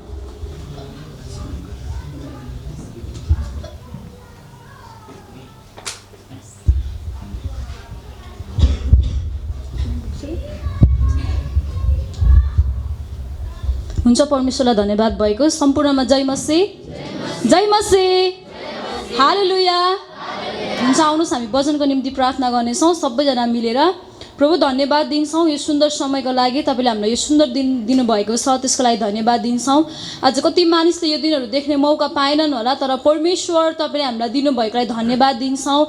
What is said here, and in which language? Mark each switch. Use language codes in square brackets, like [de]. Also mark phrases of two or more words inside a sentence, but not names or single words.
[ne] हुन्छ, परमेश्वरलाई धन्यवाद भएको। सम्पूर्णमा जय मसीह, जय मसीह, हालेलुया। हुन्छ, आउनुहोस् हामी वचनको निम्ति प्रार्थना गर्नेछौँ सबैजना मिलेर। प्रभु धन्यवाद दिन्छौँ यो सुन्दर समयको लागि, तपाईँले हामीलाई यो सुन्दर दिन दिनुभएको छ, त्यसको लागि धन्यवाद दिन्छौँ। आज कति मानिसले यो दिनहरू देख्ने मौका पाएनन् होला, तर परमेश्वर तपाईँले हामीलाई दिनुभएकोलाई धन्यवाद दिन्छौँ।